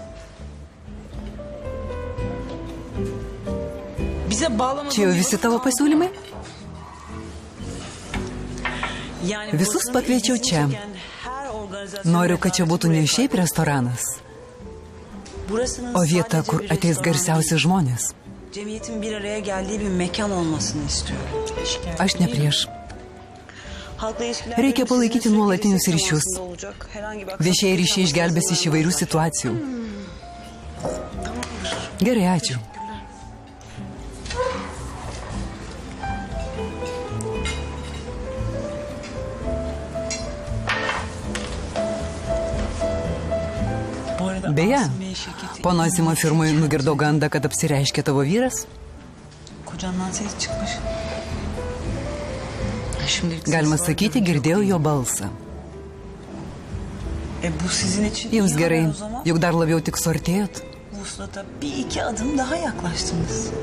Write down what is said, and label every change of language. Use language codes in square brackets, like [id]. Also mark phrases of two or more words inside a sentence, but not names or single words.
[lt] Čia jau visi tavo pasiūlymai? Visus pakviečiau čia. Noriu, kad čia būtų ne šiaip restoranas, o vieta, kur ateis garsiausi žmonės. [tr] Cemiyetin bir araya geldiği bir mekan olmasını istiyorum. [lt] Aš ne prieš. Reikia palaikyti nuolatinius ryšius. Viešieji ryšiai išgelbės iš įvairių situacijų. Gerai, ačiū. Beje, pono Asimo firmai nugirdau gandą, kad apsireiškė tavo vyras. [tr] Kocandan ses çıkmış. [lt] Galima sakyti, girdėjau jo balsą. [tr] Bu sizin için [lt] Jums [tr] iyi [lt] gerai, [tr] haber o zaman. [lt] juk dar labiau tik suartėjot. [tr] Vuslata bir iki adım daha yaklaştınız.